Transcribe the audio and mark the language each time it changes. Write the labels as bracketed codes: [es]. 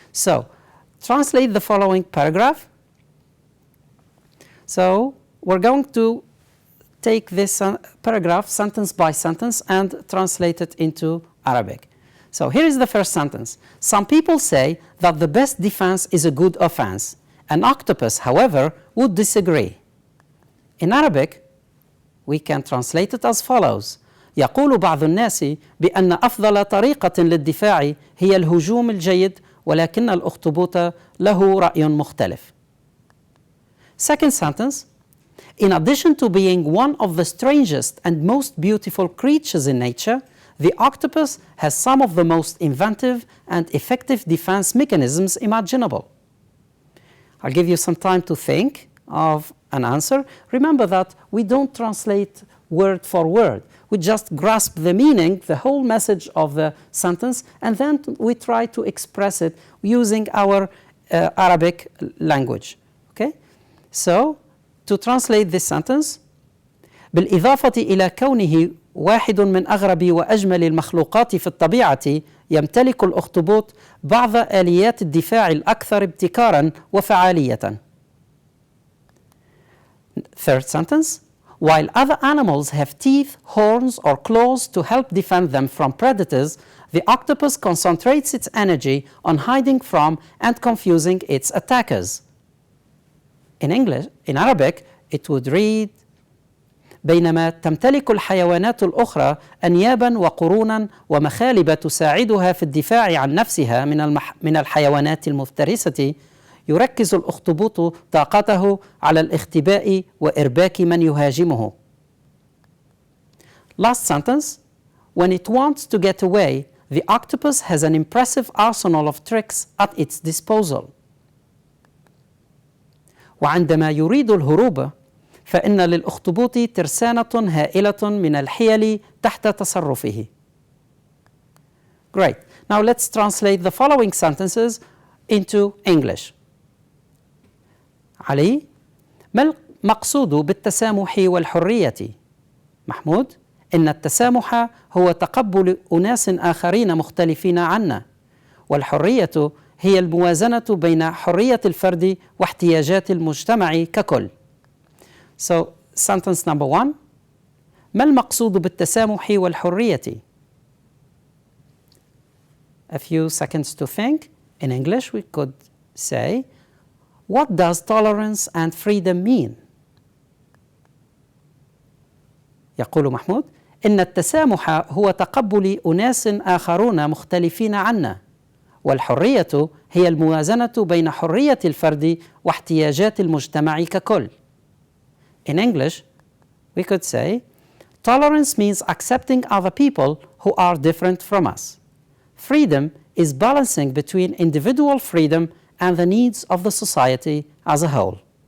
[en] So translate the following paragraph. So we're going to take this paragraph sentence by sentence and translate it into Arabic. So here is the first sentence. Some people say that the best defense is a good offense. An octopus, however, would disagree. In Arabic, we can translate it as follows. [ar] يقول بعض الناس بأن أفضل طريقة للدفاع هي الهجوم الجيد ولكن الأخطبوط له رأي مختلف. [en] Second sentence. In addition to being one of the strangest and most beautiful creatures in nature, the octopus has some of the most inventive and effective defense mechanisms imaginable. I'll give you some time to think of an answer. Remember that we don't translate word for word. We just grasp the meaning, the whole message of the sentence, and then we try to express it using our Arabic language. Okay? So, to translate this sentence, [ar] بالإضافة إلى كونه واحد من أغرب وأجمل المخلوقات في الطبيعة يمتلك الأخطبوط بعض آليات الدفاع الأكثر ابتكارا وفعالية. [en] Third sentence. While other animals have teeth, horns, or claws to help defend them from predators, the octopus concentrates its energy on hiding from and confusing its attackers. In English, in Arabic, it would read [ar] بينما تمتلك الحيوانات الأخرى أنيابا وقرونا ومخالب تساعدها في الدفاع عن نفسها من الحيوانات المفترسة، يركز الأخطبوط طاقته على الاختباء وإرباك من يهاجمه. [en] Last sentence. When it wants to get away, the octopus has an impressive arsenal of tricks at its disposal. [ar] وعندما يريد الهروب فإن للأخطبوط ترسانة هائلة من الحيل تحت تصرفه. [en] Great. Now let's translate the following sentences into English. [ar] علي: ما المقصود بالتسامح والحرية؟ محمود: إن التسامح هو تقبل أناس آخرين مختلفين عنا، والحرية هي الموازنة بين حرية الفرد واحتياجات المجتمع ككل. [en] So, sentence number 1. [ar] ما المقصود بالتسامح والحرية؟ [en] A few seconds to think. In English we could say, what does tolerance and freedom mean? [ar] يقول محمود: إن التسامح هو تقبل أناس آخرون مختلفين عنا، والحرية هي الموازنة بين حرية الفرد واحتياجات المجتمع ككل. [en] In English, we could say, tolerance means accepting other people who are different from us. Freedom is balancing between individual freedom and the needs of the society as a whole.